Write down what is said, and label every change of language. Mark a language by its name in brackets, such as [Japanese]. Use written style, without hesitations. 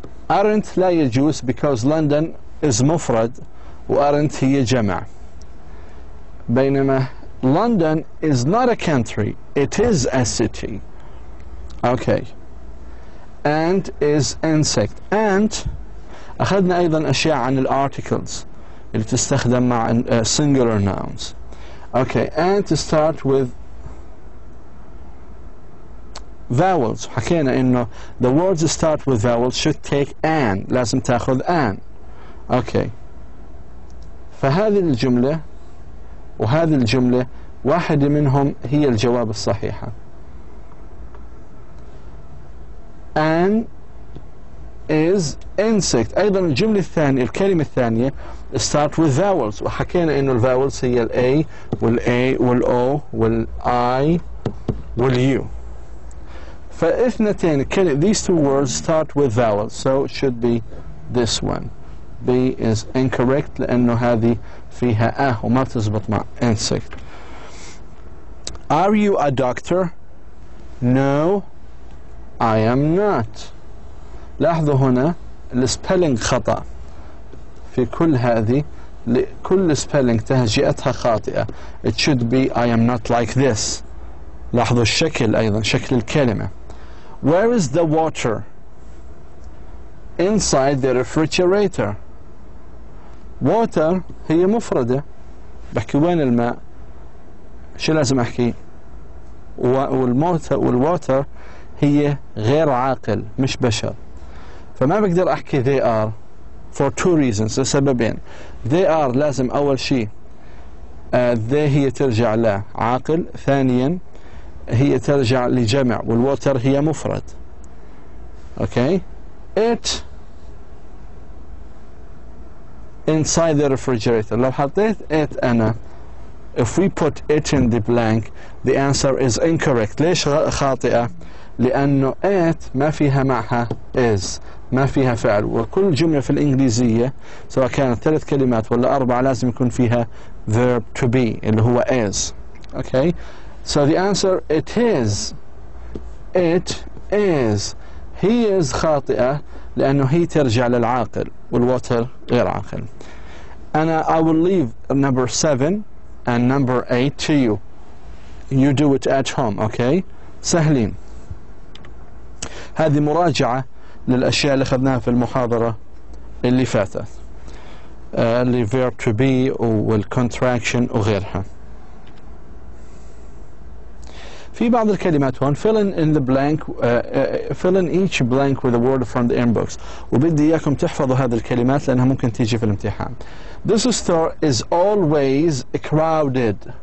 [Arabic] aren't لا يجوز [English] because London is [Arabic] مفرد و aren't هي جمع. بينما [English] London is not a country, it is a city. Okay. And is insect. [Arabic] And أخذنا أيضا أشياء عن الارticles اللي تستخدم مع [English] singular nouns. Okay. And to start with vowels. [Arabic] حكينا إنه [English] the words start with vowels should take an. [Arabic] لازم تأخذ an. [English] Okay. [Arabic] فهذه الجملة وهذه الجملة واحدة منهم هي الجواب الصحيحة. [English] An is insect. [Arabic] أيضا الجملة الثانية الكلمة الثانية [English] start with vowels [Arabic] وحكينا إنه الفاولز هي ال A وال A وال O وال I وال U. فاثنتين [English] these two words start with vowels so it should be this one. [Arabic] B is incorrect لأنه هذه فيها وما بتزبط مع insect. [English] Are you a doctor? No, I am not. [Arabic] لاحظوا هنا السبيلنج خطأ في كل هذه كل سبيلنج تهجئتها خاطئة. [English] It should be I am not like this. [Arabic] لاحظوا الشكل أيضا شكل الكلمة. [English] Where is the water? Inside the refrigerator. [Arabic] water هي مفردة بحكي وين الماء شو لازم أحكي والwater هي غير عاقل مش بشر فما بقدر أحكي [English] they are [Arabic] for two reasons لسببين. [English] they are [Arabic] لازم أول شيء they هي ترجع لا عاقل ثانيا هي ترجع لجمع والwater هي مفرد. [English] okay. it inside the refrigerator [Arabic] لو حطيت [English] it [Arabic] أنا [English] if we put it in the blank, the answer is incorrect. [Arabic] ليش خاطئة؟ لأنه it ما فيها معها is، ما فيها فعل، وكل جملة في الإنجليزية سواء كانت 3 كلمات ولا 4 لازم يكون فيها [English] verb to be [Arabic] اللي هو is. [English] Okay, so the answer it is. It is. He is [Arabic] خاطئة لأنه هي ترجع للعاقل والwater غير عاقل. [English] I will leave number 7 and number 8 to you. You do it at home, okay? [Arabic] سهلين. هذه مراجعة للأشياء اللي أخذناها في المحاضرة اللي فاتت. اللي verb to be والcontraction وغيرها. في بعض الكلمات هون [English] fill in the blank fill in each blank with a word from the inbox. [Arabic] وبدي إياكم تحفظوا هذه الكلمات لأنها ممكن تيجي في الامتحان. [English] This store is always crowded.